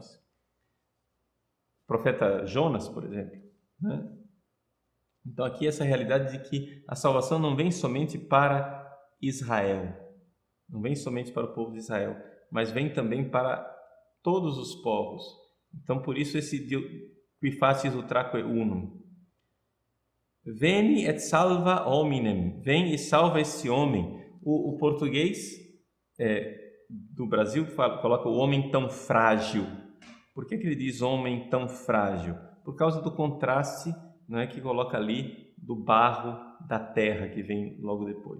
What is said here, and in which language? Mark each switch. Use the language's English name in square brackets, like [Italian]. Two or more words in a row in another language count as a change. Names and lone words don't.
[Portuguese] O profeta Jonas, por exemplo, Então aqui essa realidade de que a salvação não vem somente para Israel. Não vem somente para o povo de Israel, mas vem também para todos os povos. Então, por isso esse [Latin] qui facis utraque unum. Veni et salva hominem. [Portuguese] Vem e salva esse homem. O português do Brasil coloca o homem tão frágil. Por que ele diz homem tão frágil? Por causa do contraste, não é, que coloca ali do barro da terra, que vem logo depois.